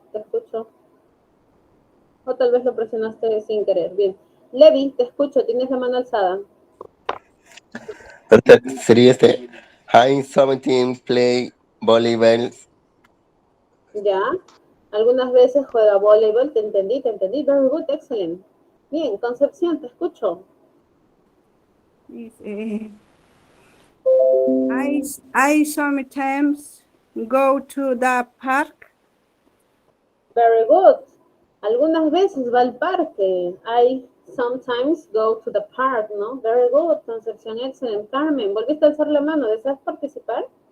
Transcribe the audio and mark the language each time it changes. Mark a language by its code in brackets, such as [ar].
[es] Te escucho. O tal vez lo presionaste sin querer. Bien. Levi, te escucho. Tienes la mano alzada. Sería [en] I 17 play volleyball. [es] Ya. Algunas veces juega voleibol. Te entendí. [en] Very good, excellent. [es] Bien, Concepción, te escucho. Dice, [en] I sometimes go to the park. Very good. [es] Algunas veces va al parque. [en] I sometimes go to the park, [es] ¿no? [en] Very good, [es] Concepción, [en] excellent. [es] Carmen, ¿volviste a alzar la mano? ¿Deseas participar?